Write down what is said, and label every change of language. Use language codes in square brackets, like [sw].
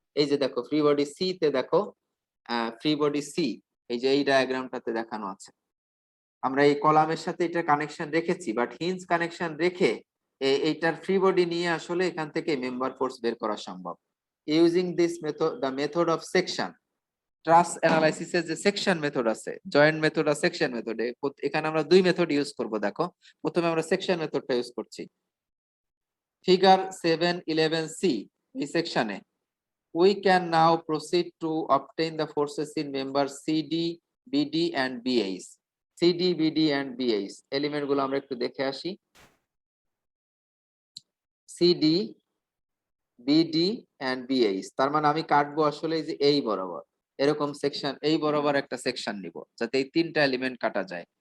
[bn] এই যে দেখো ফ্রি বডি সি তে দেখো, ফ্রি বডি সি এই যে এই ডায়াগ্রামটাতে দেখানো আছে, আমরা এই কলামের সাথে এটা কানেকশন রেখেছি, বাট হিঞ্জ কানেকশন রেখে এইটার ফ্রি বডি নিয়ে আসলে এখান থেকে মেম্বার ফোর্স বের করা সম্ভব [en] Using this method, the method of section. [bn] ট্রাস অ্যানালাইসিসের যে সেকশন মেথড আছে, জয়েন্ট মেথড আর সেকশন মেথডে, এখানে আমরা দুই মেথড ইউজ করব। দেখো প্রথমে আমরা সেকশন মেথডটা ইউজ করছি, ফিগার 711C এই সেকশনে [en] we can now proceed to obtain the forces in members CD, BD and BH. [bn] CD, BD and BH element গুলো আমরা একটু দেখে আসি। CD, BD and BH তার মানে আমি কাটবো আসলে এই যে এই বরাবর এরকম সেকশন, এই বরাবর একটা সেকশন নিব যাতে এই তিনটা এলিমেন্ট কাটা যায়।